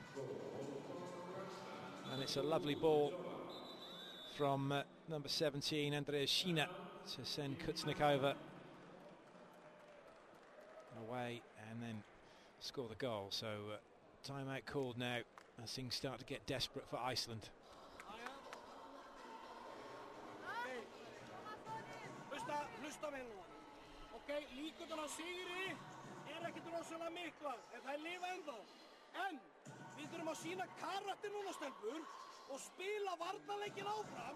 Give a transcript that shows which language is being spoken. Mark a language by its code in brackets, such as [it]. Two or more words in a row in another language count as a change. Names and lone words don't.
[en] And it's a lovely ball from number 17, Andrea Shina, to send Kuznecova away and then score the goal. So timeout called now as things start to get desperate for Iceland. [is] Hlusta vel núna. Ok, líkurnar á sigri ekkert rosalega miklar, en það lifa ennþá. En við þurfum að sýna karakter núna, stelpur, og spila varnarleikinn áfram.